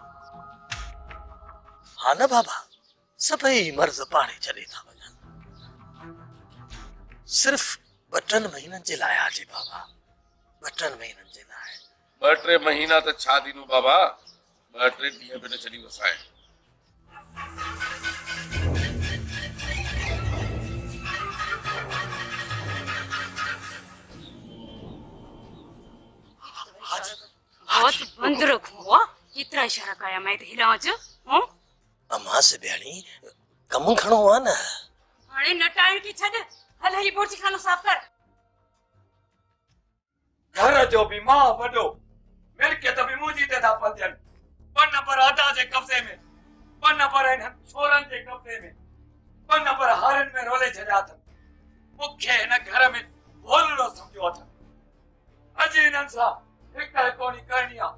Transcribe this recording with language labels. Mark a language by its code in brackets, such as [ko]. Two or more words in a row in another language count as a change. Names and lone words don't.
[sd] हा न बाबा, सभई मर्ज़ पाणे छॾे था वञनि। सिर्फ़ 2-3 महीननि जे लाइ हाजी बाबा, 2-3 महीननि जे लाइ। 2-3 महीना त छा दीनू बाबा, 2-3 ॾींहं बि न छॾी वसाए। बहुत बंद रखो। केतिरा इशारा कया मैं त हिलां अच। अम्मा से बयानी कम खणो आ न। हाणे नटाइण की छॾ, हल ही बोटी खानो साफ़ कर। घर जो भी मां वॾो, मिल्कियत भी मुंहिंजी ते था पलजनि। 2 नंबर अदा जे कब्ज़े में, 2 नंबर हिननि छोरनि जे कब्ज़े में, 2 नंबर हारनि में रोले छॾिया अथनि। मूंखे हिन घर में भोलड़ो सम्झो अथनि। अॼु हिननि सां हिक कोनी करणी आहे।